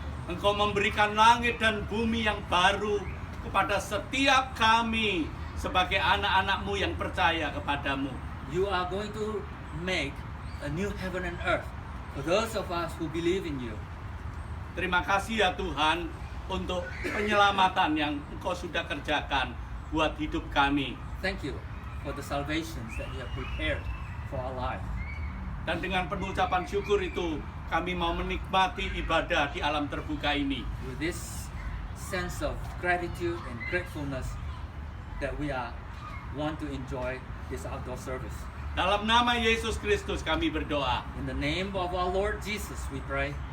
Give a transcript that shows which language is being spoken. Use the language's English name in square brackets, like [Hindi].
[Indonesian] Engkau memberikan langit dan bumi yang baru kepada setiap kami sebagai anak-anak-Mu yang percaya kepadamu. [English] You are going to make a new heaven and earth for those of us who believe in You. [Indonesian] Terima kasih ya Tuhan untuk penyelamatan yang Engkau sudah kerjakan buat hidup kami. [English] Thank You for the salvations that You have prepared for our life. [Indonesian] Dan dengan penuh ucapan syukur itu, kami mau menikmati ibadah di alam terbuka ini. [English] With this sense of gratitude and gratefulness that we are want to enjoy this outdoor service. [Indonesian] Dalam nama Yesus Kristus kami berdoa. [English] In the name of our Lord Jesus, we pray.